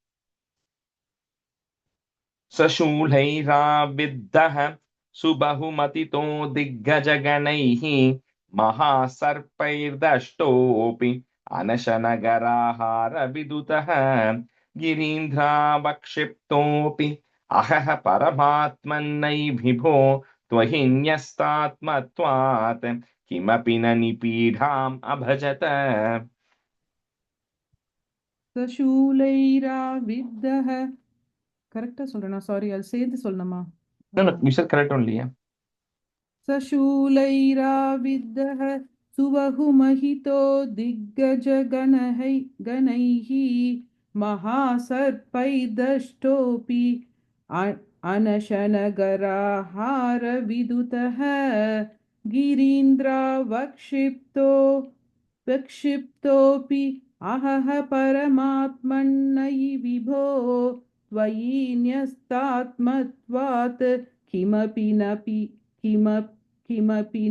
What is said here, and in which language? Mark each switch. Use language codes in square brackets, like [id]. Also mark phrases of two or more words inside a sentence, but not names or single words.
[sa] सशूलैराविद्धः सुबहुमतितो दिग्गजगणैः महासर्पैर्दष्टोऽपि अनशनगराहारविदुतः गिरीन्द्रावक्षिप्तोऽपि अहः परमात्मन्नैभिभो त्वहि न्यस्तात्मत्वात् किमपि न निपीडाम् अभजत। सशूलैराविद्धः. [ta] கரெக்டா சொல்றேனா? சாரி, அது சேர்த்து சொல்லணுமா? [en] No, you said correct only, yeah. [sa] सशूलैराविद्धः सुबहुमहितो गणैः महासर्पैर्दष्टोऽपि अनशनगराहारविदुतः विक्षिप्तोऽपि अहः परमात्मन्नयि विभो त्वयि न्यस्तात्मत्वात् किमपि न